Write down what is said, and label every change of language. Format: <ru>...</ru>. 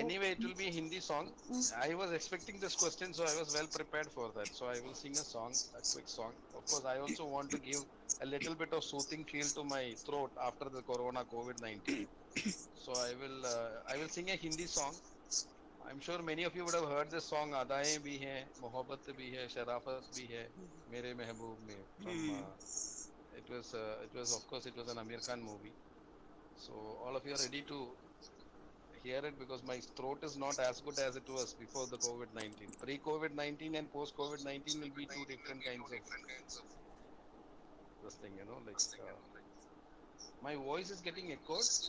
<en>Anyway, it will be a Hindi song. I was expecting this question, so I was well prepared for that. So I will sing a song, a quick song. Of course, I also want to give a little bit of soothing feel to my throat after the Corona COVID-19. So I will sing a Hindi song. I'm sure many of you would have heard this song.</en> <hi>Adaएं भी हैं, मोहब्बत भी है, शराफत भी है, मेरे महबूब में.</hi> <en>From it was of course it was an Amir Khan movie. So all of you are ready to hear it because my throat is not as good as it was before the COVID-19. Pre-COVID-19 and post-COVID-19 will be two different kinds of this thing, like my voice is getting echoed.</en>